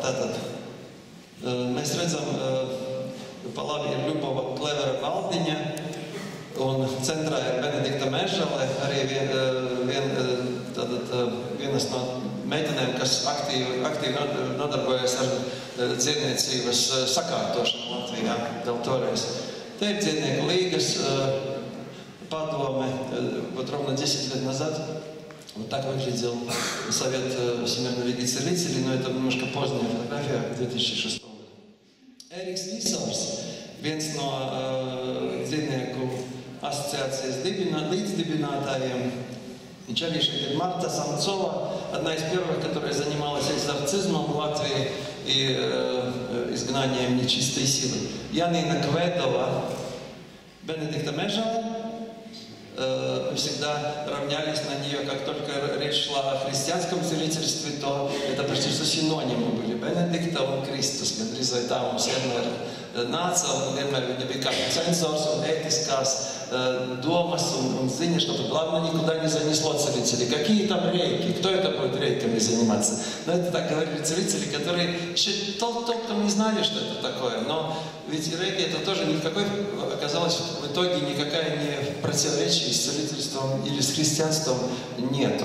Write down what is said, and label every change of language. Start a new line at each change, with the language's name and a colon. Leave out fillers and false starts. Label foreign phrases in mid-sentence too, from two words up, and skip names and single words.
Latvian: Tātad mēs redzam, pa labi ir Ļubova Klevera Valdiņa, un centrā ir Benedikta Mežale, arī vienas no meitenēm, kas aktīvi nodarbojas ar dziedniecības sakārtošanu Latvijā vēl toreiz. Te ir dziednieku līgas padome,
Russian: вот ровно 10 лет назад. Вот так выглядел Совет Всемирной Лиги Целителей, но это немножко поздняя фотография, 2006 года.
Latvian: Eriks Visors, viens no dziednieku asociācijas līdzdibinātājiem. Viņš arī šeit ir Marta Samcova,
Russian: одна из первых, которая занималась экзорцизмом в Латвии и изгнанием нечистой силы. Янина Кведова, Бенедикта Mežale. Мы всегда равнялись на нее, как только речь шла о христианском целительстве, то это почти что синонимы были.
Latvian: Benedikta un Kristus, gandrīz vai tā mums vienmēr nāca, un vienmēr viņa bija kā censors un ētiskās domas un ziņas,
Russian: что главное никуда не занесло целителей. Какие там рейки? Кто это будет рейками заниматься? Но это так говорили целители, которые еще толком не знали, что это такое. Но ведь рейки это тоже никакой, оказалось, в итоге никакая не противоречие с целительством или с христианством нету.